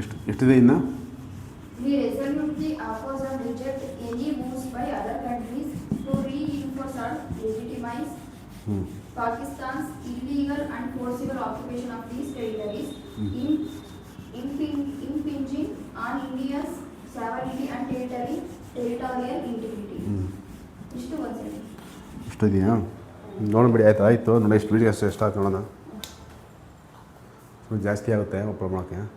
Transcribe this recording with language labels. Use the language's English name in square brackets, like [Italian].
[Kannada] ಎಷ್ಟಿದೆ ಇನ್ನು [English] We resolutely oppose and reject any moves by other countries to reinforce or legitimize Pakistan's illegal and forcible occupation of these territories, impinging on India's sovereignty and territorial integrity. [Kannada] ಇಷ್ಟು ಒಂದ್ಸರಿ ಇಷ್ಟು ಇದೆಯಾ ನೋಡ್ಬಿಡಿ ಆಯಿತು ನೋಡಿ ಎಷ್ಟು videos ಎಷ್ಟಾಯ್ತು ನೋಡೋಣ ಜಾಸ್ತಿ ಆಗುತ್ತೆ ಒಬ್ಬರು ಮಾಡೋಕ್ಕೆ